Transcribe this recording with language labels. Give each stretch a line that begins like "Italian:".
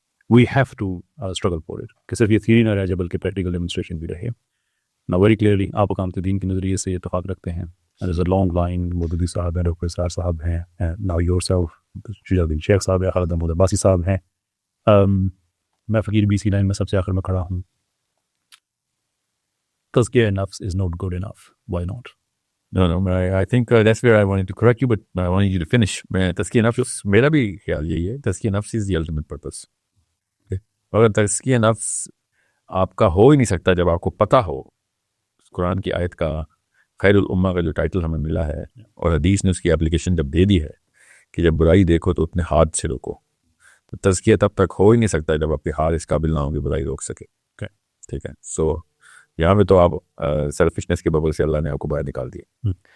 English: we have to struggle for it,
Urdu: کہ صرف یہ تھیوری نہ رہ جائے بلکہ پریکٹیکل ڈیمونسٹریشن بھی رہے۔ نا ویری کلیئرلی آپ اقامت دین کے نظریے سے اتفاق رکھتے ہیں،
English: there is a long line,
Urdu: مودودی صاحب ہیں، ڈاکٹر اسرار صاحب ہیں،
English: now yourself
Urdu: شجاع الدین شیخ صاحب ہیں، خالد محمود عباسی صاحب ہیں، میں فقیر بی سی لائن میں سب سے آخر میں کھڑا ہوں۔ تزکیہ نفس
English: is not good enough. Why not? No, I think that's where I wanted to correct you, but I wanted you to finish.
Urdu: تزکیہ نفس میرا بھی خیال یہی ہے، تزکیہ نفس
English: is the ultimate purpose.
Urdu: اگر تزکیہ نفس آپ کا ہو ہی نہیں سکتا جب آپ کو پتہ ہو قرآن کی آیت کا، خیر الامہ کا جو ٹائٹل ہمیں ملا ہے، اور حدیث نے اس کی اپلیکیشن جب دے دی ہے کہ جب برائی دیکھو تو اپنے ہاتھ سے روکو، تو تزکیہ تب تک ہو ہی نہیں سکتا جب آپ کے ہاتھ اس قابل نہ ہوں کہ برائی روک سکے۔ ٹھیک ہے، سو یہاں پہ تو آپ سیلفشنس کے ببل سے اللہ نے آپ کو باہر نکال دیا۔